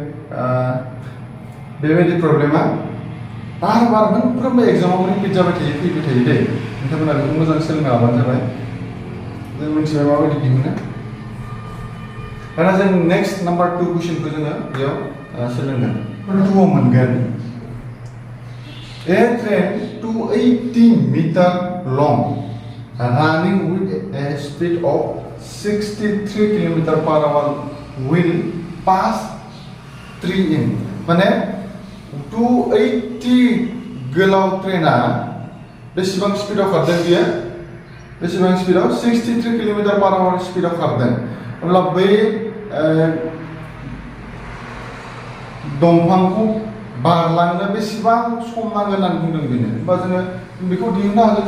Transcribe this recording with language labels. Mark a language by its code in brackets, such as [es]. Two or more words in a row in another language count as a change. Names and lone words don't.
[brx] बेबायदि प्रब्लेमा बार मोनफ्रोमबो एग्जामाव रिपिट जाबाय थायो फैबाय थायो दै नोंथांमोना बेखौ मोजां सोलोंना लाबानो जाबाय जों मिथिबाय माबायदि दिहुनो दाना जों [en] next number [brx] 2 कुइसनखौ जोङो बेयाव सोलोंगोन 2आव मोनगोन [en] A train 280 meter long running with a speed of 63 km/h will pass 3 in माने [brx] 280 गोलाव ट्रेना बेसेबां स्पिडआव खारदों बियो बेसेबां स्पिडआव 63 km/h स्पिडआव खारदों अब्ला बै दंफांखौ बारलांनो बेसेबां सम नांगोन होननानै बुंदों बेनो होमबा जोङो बेखौ दिहुननो हागोन